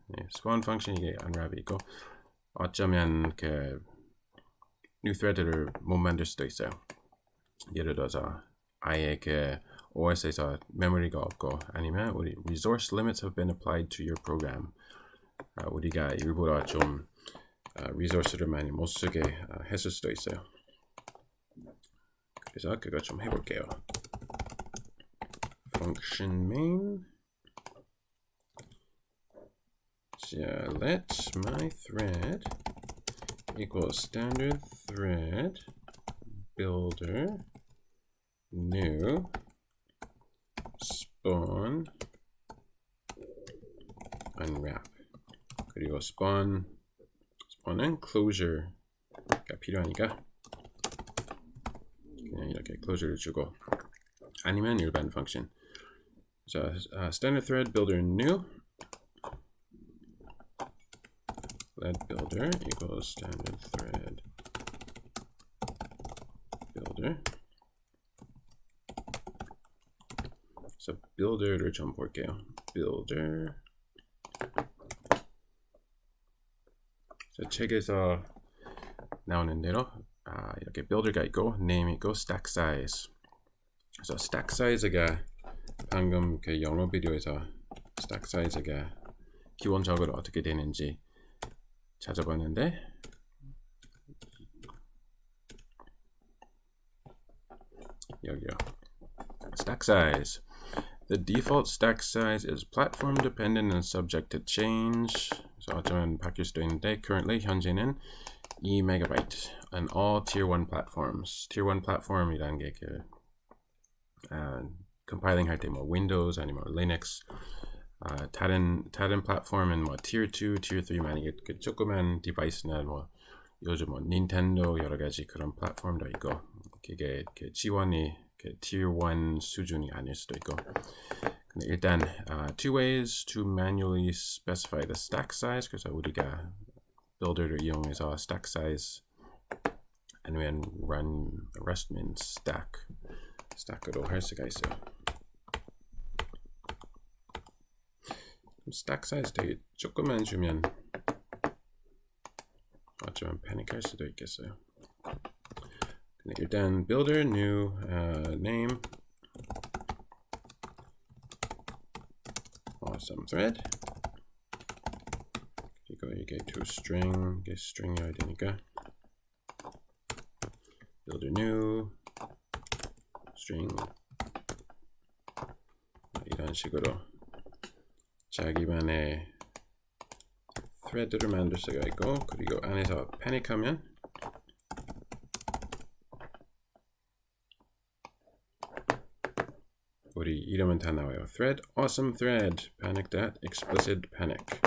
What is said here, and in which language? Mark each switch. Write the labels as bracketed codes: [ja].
[ko] spawn function 이게 unwrap이 있고, 어쩌면 그 new thread를 못 만들 수도 있어요. 예를 들어서 아예 그 OS에서 메모리가 없고, 아니면 우리 [en] resource limits have been applied to your program. [ko] 우리가 일부러 좀 resource를 많이 못 쓰게 했을 수도 있어요. 그래서 그거 좀 해볼게요. [en] function main. [ko] 자, [en] let my thread equals standard thread builder new spawn unwrap. [ko] 그리고 spawn은 closure가 필요하니까 그냥 이렇게 closure를 주고, 아니면 일반 function. 자, [en] standard thread builder new thread builder equals standard thread builder. [ko] So builder를 좀 볼게요. builder. 책에서 나오는 대로 이렇게 builder가 있고, name 있고, stack size. 그래서 stack size가 방금 그 영어 비디오에서 stack size가 기본적으로 어떻게 되는지 찾아봤는데, 여기요. [en] stack size. The default stack size is platform dependent and subject to change. [ko] 그래서 어쩌면 바뀔 수도 있는데, currently 현재는 2MB [en] on all tier 1 platforms. [ko] tier 1 platform이라는 게 그 compiling 할 때 뭐 Windows 아니면 Linux, 다른 플랫폼은 뭐 tier 2, tier 3 만약에 그 조그만 디바이스나 뭐 요즘 뭐 닌텐도 여러 가지 그런 플랫폼도 있고, 그게 그 지원이 그 tier 1 수준이 아닐 수도 있고. 근데 일단 [en] two ways to manually specify the stack size. [ko] 그래서 우리가 builder를 이용해서 stack size 아니면 run rustmin stack으로 할 수가 있어요. stack size 되게 조금만 주면 어쩌면 패닉할 수도 있겠어요. 근데 일단 [en] builder new name awesome thread. [ko] 그리고 이게 toString, 이게 string이어야 되니까 builder new string, 이런 식으로 자기만의 thread를 만들 수가 있고, 그리고 안에서 패닉하면 우리 이름은 다 나와요. [en] thread, awesome thread, panic that, explicit panic.